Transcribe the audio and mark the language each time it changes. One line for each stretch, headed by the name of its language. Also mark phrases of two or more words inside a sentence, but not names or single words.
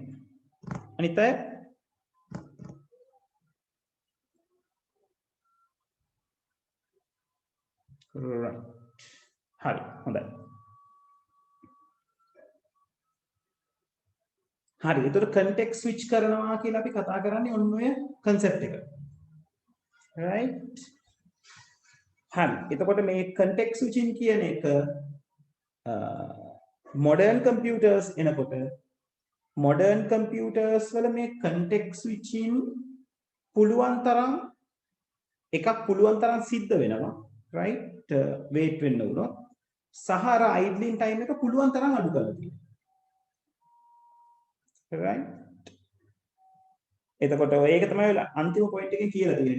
Sinhala: අනිත් අය right. හරි හොඳයි. හරි එතකොට
English: context switch
Sinhala: කරනවා කියලා අපි කතා කරන්නේ ඔන්න ඔය concept එක. right. හරි එතකොට මේ
English: context switching
Sinhala: කියන එක
English: modern computers
Sinhala: එනකොට
English: modern computers
Sinhala: වල මේ
English: context switching
Sinhala: පුළුවන් තරම් සිද්ධ වෙනවා. right wait වෙන්න උනොත් සහ අර
English: idling time
Sinhala: එක පුළුවන් තරම් අඩු කරලා තියෙනවා. right එතකොට ඒක තමයි අන්තිම පොයින්ට් එකෙන් කියලා තියෙන්නේ.